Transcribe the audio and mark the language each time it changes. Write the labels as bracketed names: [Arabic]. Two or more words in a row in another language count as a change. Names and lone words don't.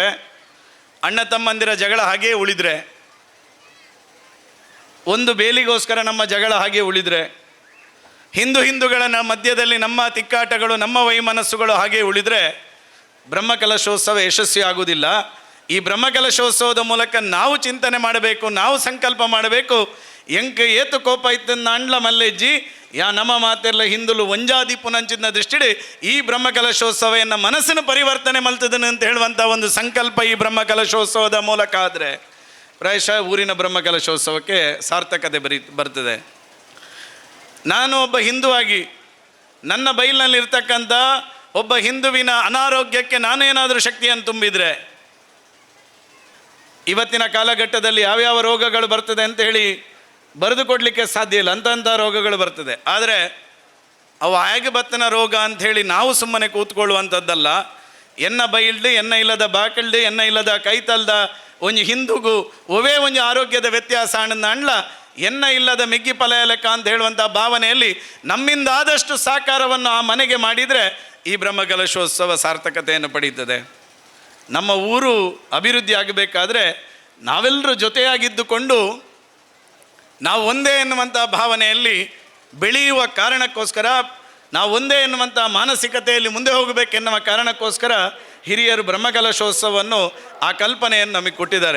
[Kannada] ಅಣ್ಣ ತಮ್ಮಂದಿರ ಜಗಳ ಹಾಗೇ ಉಳಿದರೆ, ಒಂದು ಬೇಲಿಗೋಸ್ಕರ ನಮ್ಮ ಜಗಳ ಹಾಗೆ ಉಳಿದರೆ, ಹಿಂದೂಗಳ ಮಧ್ಯದಲ್ಲಿ ನಮ್ಮ ತಿಕ್ಕಾಟಗಳು, ನಮ್ಮ ವೈಮನಸ್ಸುಗಳು ಹಾಗೆ ಉಳಿದರೆ ಬ್ರಹ್ಮಕಲಶೋತ್ಸವ ಯಶಸ್ವಿ ಆಗುವುದಿಲ್ಲ. ಈ ಬ್ರಹ್ಮಕಲಶೋತ್ಸವದ ಮೂಲಕ ನಾವು ಚಿಂತನೆ ಮಾಡಬೇಕು, ನಾವು ಸಂಕಲ್ಪ ಮಾಡಬೇಕು. [Tulu] ಎಂಕ ಏತು ಕೋಪ ಇತ್ತನ್ನ ಅಂಡ್ಲ ಮಲ್ಲೆಜ್ಜಿ ಯಾ ನಮ್ಮ ಮಾತೆಲ್ಲ ಹಿಂದುಲು ಒಂಜಾದಿ ಪುನಂಚಿನ ದೃಷ್ಟಿಡಿ ಈ ಬ್ರಹ್ಮಕಲಶೋತ್ಸವ ಎನ್ನ ಮನಸ್ಸಿನ ಪರಿವರ್ತನೆ ಮಲ್ತದನು [Kannada] ಅಂತ ಹೇಳುವಂಥ ಒಂದು ಸಂಕಲ್ಪ ಈ ಬ್ರಹ್ಮಕಲಶೋತ್ಸವದ ಮೂಲಕ ಆದರೆ ಪ್ರಾಯಶಃ ಊರಿನ ಬ್ರಹ್ಮಕಲಶೋತ್ಸವಕ್ಕೆ ಸಾರ್ಥಕತೆ ಬರ್ತದೆ. ನಾನು ಒಬ್ಬ ಹಿಂದೂ ಆಗಿ ನನ್ನ ಬೈಲಿನಲ್ಲಿರ್ತಕ್ಕಂಥ ಒಬ್ಬ ಹಿಂದುವಿನ ಅನಾರೋಗ್ಯಕ್ಕೆ ನಾನೇನಾದರೂ ಶಕ್ತಿಯನ್ನು ತುಂಬಿದರೆ, ಇವತ್ತಿನ ಕಾಲಘಟ್ಟದಲ್ಲಿ ಯಾವ್ಯಾವ ರೋಗಗಳು ಬರ್ತದೆ ಅಂತ ಹೇಳಿ ಬರೆದು ಕೊಡಲಿಕ್ಕೆ ಸಾಧ್ಯ ಇಲ್ಲ. ಅಂಥ ರೋಗಗಳು ಬರ್ತದೆ. ಆದರೆ ಅವು ಹೇಗೆ ಬತ್ತನ ರೋಗ ಅಂಥೇಳಿ ನಾವು ಸುಮ್ಮನೆ ಕೂತ್ಕೊಳ್ಳುವಂಥದ್ದಲ್ಲ. [Tulu] ಎನ್ನ ಬೈಲ್ಡು, ಎನ್ನ ಇಲ್ಲದ ಬಾಕಲ್ಡು, ಎನ್ನ ಇಲ್ಲದ ಕೈತಲ್ದ ಒಂಜಿ ಹಿಂದೂಗೂ ಒವೇ ಒಂಜಿ ಆರೋಗ್ಯದ ವ್ಯತ್ಯಾಸ ಅಂಡ್ಲ ಎನ್ನ ಇಲ್ಲದ ಮಿಗ್ಗಿ ಫಲ ಲೆಕ್ಕ [Kannada] ಅಂತ ಹೇಳುವಂಥ ಭಾವನೆಯಲ್ಲಿ ನಮ್ಮಿಂದ ಆದಷ್ಟು ಸಾಕಾರವನ್ನು ಆ ಮನೆಗೆ ಮಾಡಿದರೆ ಈ ಬ್ರಹ್ಮಕಲಶೋತ್ಸವ ಸಾರ್ಥಕತೆಯನ್ನು ಪಡೀತದೆ. ನಮ್ಮ ಊರು ಅಭಿವೃದ್ಧಿ ಆಗಬೇಕಾದ್ರೆ ನಾವೆಲ್ಲರೂ ಜೊತೆಯಾಗಿದ್ದುಕೊಂಡು ನಾವು ಒಂದೇ ಎನ್ನುವಂಥ ಭಾವನೆಯಲ್ಲಿ ಬೆಳೆಯುವ ಕಾರಣಕ್ಕೋಸ್ಕರ, ನಾವು ಒಂದೇ ಎನ್ನುವಂಥ ಮಾನಸಿಕತೆಯಲ್ಲಿ ಮುಂದೆ ಹೋಗಬೇಕೆನ್ನುವ ಕಾರಣಕ್ಕೋಸ್ಕರ ಹಿರಿಯರು ಬ್ರಹ್ಮಕಲಶೋತ್ಸವವನ್ನು ಆ ಕಲ್ಪನೆಯನ್ನು ನಮಗೆ ಕೊಟ್ಟಿದ್ದಾರೆ.